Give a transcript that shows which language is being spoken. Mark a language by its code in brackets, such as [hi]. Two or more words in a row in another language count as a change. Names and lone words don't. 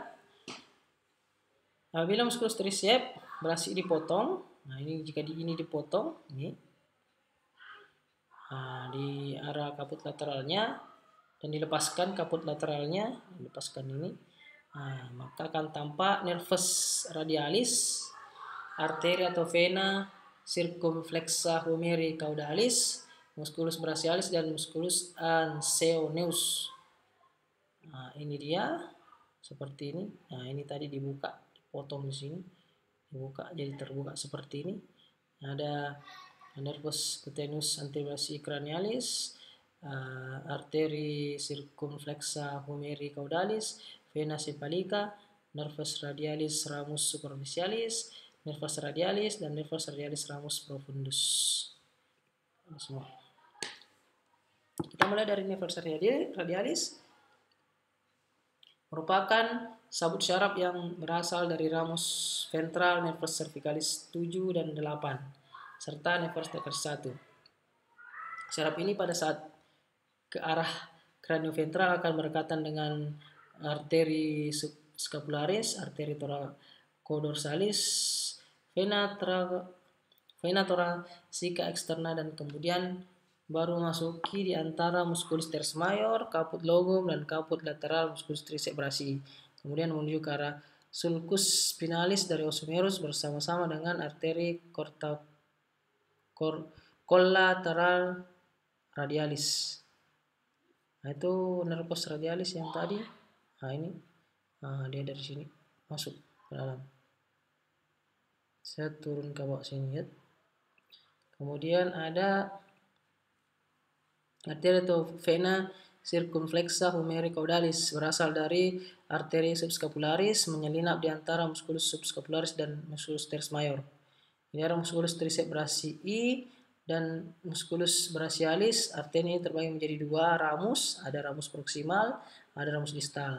[id] Apabila musculus tricep berhasil dipotong, nah ini jika ini dipotong, ini. Nah, di arah kaput lateralnya dan dilepaskan kaput lateralnya, lepaskan ini. Nah, maka akan tampak nervus radialis, arteri atau vena circumflexa humeri caudalis, musculus brachialis dan musculus anseoneus. Nah, ini dia seperti ini. Nah, ini tadi dibuka, dipotong di sini, dibuka jadi terbuka seperti ini. Ada nervus cutaneus anterosi cranialis, arteri circumflexa humeri caudalis, vena cephalica, nervus radialis ramus superficialis, nervus radialis dan nervus radialis ramus profundus. Ini semua. Kita mulai dari nervus radialis. Merupakan sabut syaraf yang berasal dari ramus ventral nervus cervicalis 7 dan 8 serta nervus cervicalis 1. Syaraf ini pada saat ke arah cranioventral akan berdekatan dengan arteri subscapularis, arteri thoracodorsales, vena thoracica externa, dan kemudian baru masuki di antara musculus teres mayor, caput logum, dan caput lateral musculus tricep brachii. Kemudian menuju ke arah sulcus spinalis dari os humerus bersama-sama dengan arteri collateral radialis. Nah, itu nervus radialis yang tadi. Nah, ini dia dari sini masuk ke dalam. Saya turun ke bawah sini ya. Kemudian ada arteri atau vena circumflexa humeri caudalis, berasal dari arteri subscapularis, menyelinap di antara musculus subscapularis dan musculus teres mayor. Ini adalah musculus tricep brachii dan musculus brachialis. Arteri ini terbagi menjadi 2 ramus, ada ramus proksimal, ada ramus distal.